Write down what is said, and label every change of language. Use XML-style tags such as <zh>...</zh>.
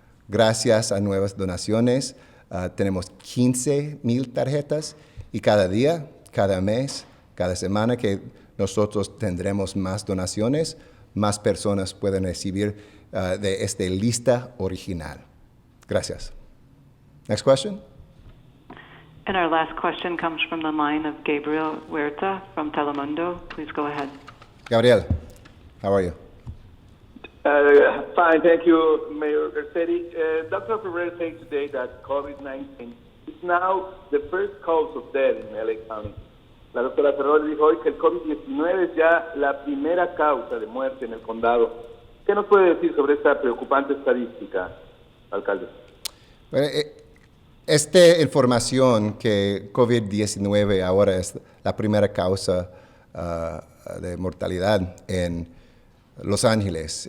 <es>Gracias a nuevas donaciones, tenemos 15,000 tarjetas y cada día, cada mes, cada semana que nosotros tendremos más donaciones, más personas pueden recibir de esta lista original. Gracias.</es> <en>Next question. And our last question comes from the line of Gabriel Huerta from Telemundo. Please go ahead. Gabriel, how are you? Fine, thank you, Mayor Garcetti. Dr. Ferrer saying today that COVID-19 is now the first cause of death in LA County.</en> <es>La doctora Ferrer dijo hoy que el COVID-19 es ya la primera causa de muerte en el condado. ¿Qué nos puede decir sobre esta preocupante estadística, alcalde? Bueno, esta información que COVID-19 ahora es la primera causa de mortalidad en Los Ángeles.</es>